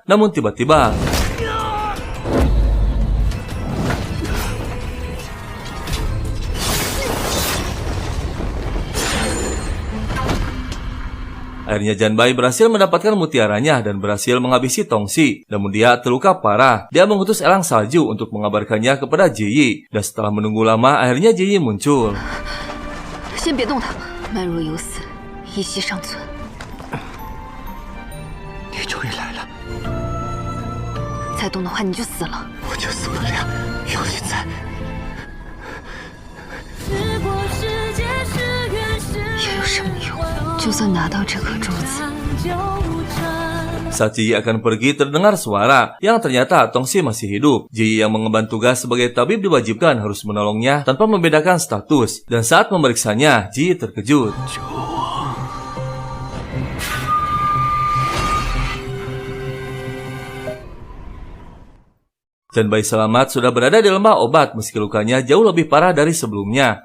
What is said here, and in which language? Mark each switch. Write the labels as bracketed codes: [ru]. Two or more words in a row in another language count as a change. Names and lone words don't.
[id] Namun tiba-tiba akhirnya Janbai berhasil mendapatkan mutiaranya dan berhasil menghabisi Tongsi. Namun dia terluka parah. Dia mengutus elang salju untuk mengabarkannya kepada Ji. Dan setelah menunggu lama, akhirnya Ji muncul. [zh] 先别动他，慢若有死，一息尚存。你终于来了，再动的话你就死了。我就死不了，有你在。又有什么用？就算拿到这颗珠子。 [id] Saat Ji akan pergi, terdengar suara yang ternyata Tongsi masih hidup. Ji yang mengemban tugas sebagai tabib diwajibkan harus menolongnya tanpa membedakan status. Dan saat memeriksanya, Ji terkejut. Janbai selamat sudah berada di lembah obat meski lukanya jauh lebih parah dari sebelumnya.